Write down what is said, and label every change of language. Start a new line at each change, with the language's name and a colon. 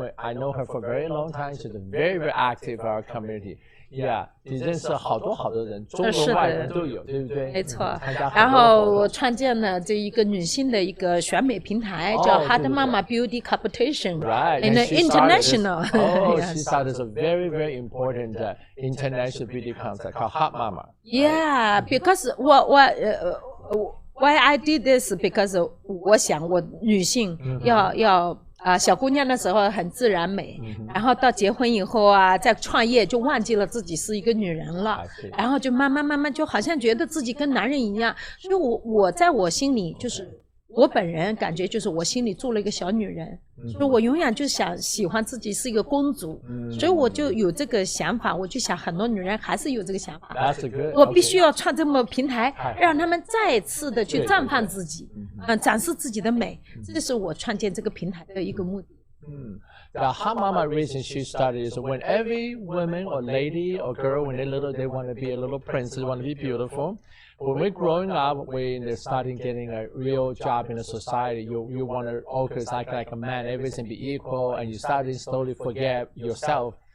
English: I know her for a very long time. She's very, very active in our community.
Chinese: Yeah, 你认识好多人，中国外人都有，对不对？没错。然后我创建了这一个女性的一个选美平台，叫 Hot Mama Beauty Competition,
English: in the international. She started a very, very important international beauty contest called Hot Mama. Yeah, because why I did this because
Chinese: 我想我女性要小姑娘的时候很自然美，然后到结婚以后啊，在创业就忘记了自己是一个女人了，然后就慢慢就好像觉得自己跟男人一样，所以我在我心里就是我本人感觉就是我心里住了一个小女人，所以我永远就喜欢自己是一个公主，所以我就有这个想法，我就想很多女人还是有这个想法，我必须要创这么平台，让他们再次的去绽放自己，展示自己的美，这是我创建这个平台的一个目的。
English: The Hot Mama reason she started is when every woman or lady or girl, when they're little, they want to be a little princess, want to be beautiful. When we're growing up, when they're starting getting a real job in the society, you want to always act like a man, everything be equal, and you start to slowly forget yourself.